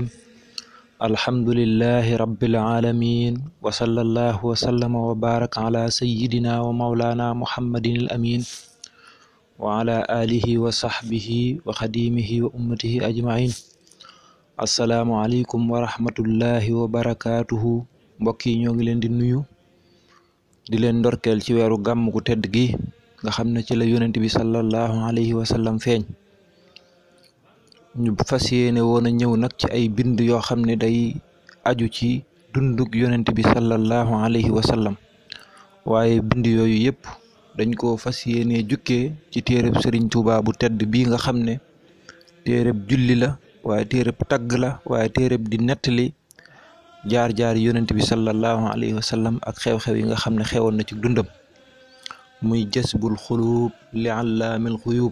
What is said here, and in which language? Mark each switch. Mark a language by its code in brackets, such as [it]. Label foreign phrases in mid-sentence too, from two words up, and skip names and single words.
[ar] الحمد لله رب العالمين، وصلى الله وسلم وبارك على سيدنا ومولانا محمد الأمين وعلى آله وصحبه وخديمه وأمته أجمعين. السلام عليكم ورحمة الله وبركاته. [wo] mbokk yi ñoo ngi leen di nuyu di leen ndorkeel ci weeru gàmm gu tedd gi nga xam ne ci la yonent bi [ar] صلى الله عليه وسلم [wo] feeñ. ñu fas yéene woon a ñëw nag ci ay bind yoo xam ne day aju ci dundug yonent bi [ar] صلى الله عليه وسلم, [wo] waaye bind yooyu yëpp dañ koo fas yéene jukkee ci téereb Sëriñ Tuubaa bu tedd bii nga xam ne téereb julli la, waaye téereb tagg la, waaye téereb di nettali jaar-jaar yonent bi [ar] صلى الله عليه وسلم [wo] ak xew-xew yi nga xam ne xewoon na ci dundam, muy Jasbul Xuluub li Allaamil Xuyuub.